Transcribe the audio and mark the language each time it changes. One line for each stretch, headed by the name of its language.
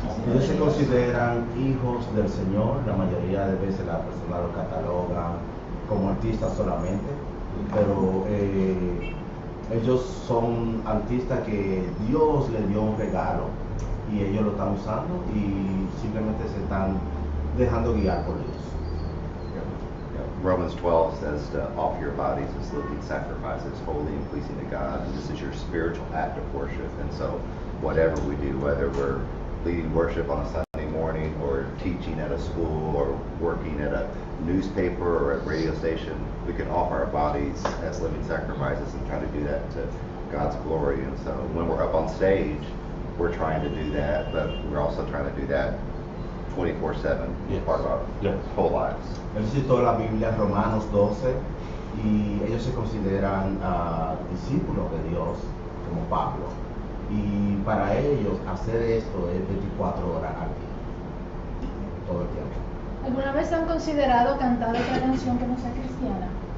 Spanish: Ellos se consideran hijos del Señor, la mayoría de veces la persona los cataloga como artistas solamente, pero ellos son artistas que Dios les dio un regalo y ellos lo están usando y simplemente se están dejando guiar por Dios.
English: Romans 12 says to offer your bodies as living sacrifices, holy and pleasing to God. And this is your spiritual act of worship. And so whatever we do, whether we're leading worship on a Sunday morning or teaching at a school or working at a newspaper or at radio station, we can offer our bodies as living sacrifices and try to do that to God's glory. And so when we're up on stage, we're trying to do that, but we're also trying to do that 24/7, Yes. part of our Yes. whole lives.
Spanish: Él citó la Biblia en Romanos 12 y ellos se consideran discípulos de Dios, como Pablo. Y para ellos hacer esto es 24 horas al día, todo el tiempo. ¿Alguna vez han considerado cantar otra canción que no sea cristiana?